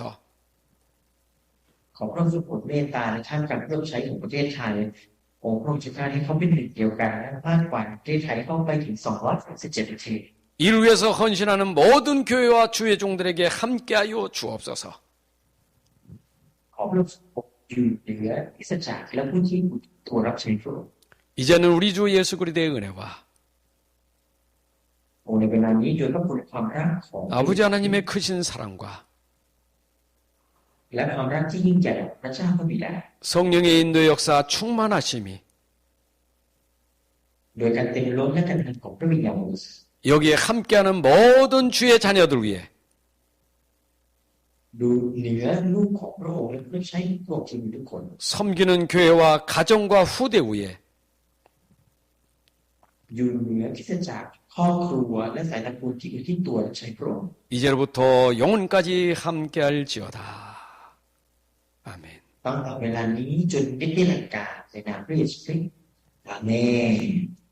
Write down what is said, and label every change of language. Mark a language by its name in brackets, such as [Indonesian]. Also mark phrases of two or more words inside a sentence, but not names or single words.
[Thai] ขอพระองค์ทรงโปรดเมตตาในท่ามกลางผู้รับใช้ของประเทศไทยองค์พระองค์จะการให้เขาเป็นหนึ่งเดียวกันและมากกว่าประเทศไทยเข้าไปถึง237ประเทศ [Korean] 이를 위해서 헌신하는 모든 교회와 주의 종들에게 함께하여 주옵소서. [Thai] ขอพระองค์ทรงอยู่เหนือคริสตจักรและผู้ที่ตัวรับใช้พระองค์ [Korean] 이제는 우리 주 예수 그리스도의 은혜와 [Thai] ในเวลานี้โดยพระคุณความรักของ [Korean] 아버지 하나님의 크신 사랑과 [Thai] และความรักที่ยิ่งใหญ่ของพระเจ้าพระบิดา [Korean] 성령의 인도 역사 충만하심이 [Thai] โดยการเต็มล้นและการทำของพระวิญญาณบริสุทธิ์ [Korean] 여기에 함께하는 모든 주의 자녀들 위해 [Thai] ดูเหนือลูกของพระองค์และผู้รับใช้พระองค์ที่มีทุกคน [Korean] 섬기는 교회와 가정과 후대 위에 [Thai] อยู่เหนือคริสตจักรครอบครัวและสายตระกูลที่อยู่ที่ตัวรับใช้พระองค์ [Korean] 이제로부터 영혼까지 함께할지어다. 아멘. [Thai] ตั้งแต่เวลานี้จนนิรันดร์กาลในนามพระเยซูคริสต์อาเมน